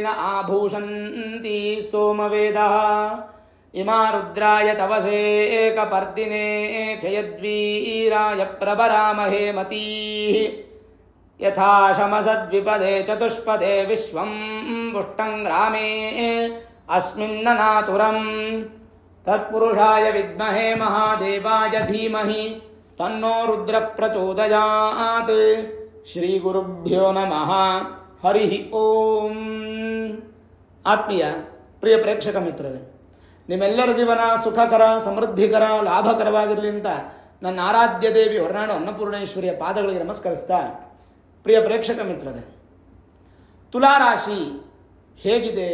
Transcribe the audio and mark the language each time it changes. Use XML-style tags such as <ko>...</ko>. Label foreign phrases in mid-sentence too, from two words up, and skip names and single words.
<sa>ಆಭೂಷಂತಿ ಸೋಮವೇದಃ ಇಮಾ ರುದ್ರಾಯ ತವಸೇ ಏಕಪರ್ದಿನೇ ಕ್ಷಯದ್ವೀರಾಯ ಪ್ರಭರಾಮಹೇ ಮತೀಃ ಯಥಾ ಶಮಸದ್ವಿಪದೇ ಚತುಷ್ಪದೇ ವಿಶ್ವಂ ಪುಷ್ಟಂ ಗ್ರಾಮೇ ಅಸ್ಮಿನ್ನನಾತುರಂ ತತ್ಪುರುಷಾಯ ವಿದ್ಮಹೇ ಮಹಾದೇವಾಯ ಧೀಮಹಿ ತನ್ನೋ ರುದ್ರಃ ಪ್ರಚೋದಯಾತ್. ಶ್ರೀ ಗುರುಭ್ಯೋ ನಮಃ. ಹರಿ ಓಂ.</sa> <kn>ಆತ್ಮೀಯ ಪ್ರಿಯ ಪ್ರೇಕ್ಷಕ ಮಿತ್ರರೇ, ನಿಮ್ಮೆಲ್ಲರ ಜೀವನ ಸುಖಕರ, ಸಮೃದ್ಧಿಕರ, ಲಾಭಕರವಾಗಿರಲಿ ಅಂತ ನನ್ನ ಆರಾಧ್ಯ ದೇವಿ ಹೊರನಾಡು ಅನ್ನಪೂರ್ಣೇಶ್ವರಿಯ ಪಾದಗಳಿಗೆ ನಮಸ್ಕರಿಸ್ತಾ, ಪ್ರಿಯ ಪ್ರೇಕ್ಷಕ ಮಿತ್ರರೇ, ತುಲಾರಾಶಿ ಹೇಗಿದೆ?</kn>